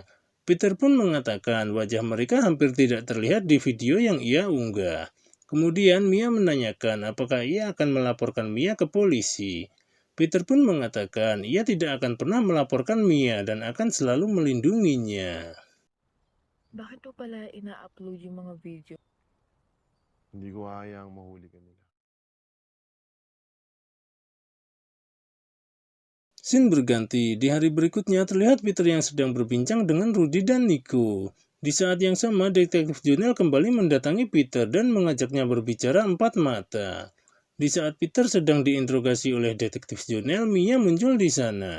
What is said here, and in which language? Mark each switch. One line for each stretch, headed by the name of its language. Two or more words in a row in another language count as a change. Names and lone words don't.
Indonesian: Peter pun mengatakan wajah mereka hampir tidak terlihat di video yang ia unggah. Kemudian Mia menanyakan apakah ia akan melaporkan Mia ke polisi. Peter pun mengatakan ia tidak akan pernah melaporkan Mia dan akan selalu melindunginya.
Filipino: Bakit mo pala ina-upload yung mga video? Hindi ko hayaang mahuli ka nila.
Indonesian: Scene berganti, di hari berikutnya terlihat Peter yang sedang berbincang dengan Rudy dan Nico. Di saat yang sama, Detektif Jonel kembali mendatangi Peter dan mengajaknya berbicara empat mata. Di saat Peter sedang diinterogasi oleh Detektif Jonel, Mia muncul di sana.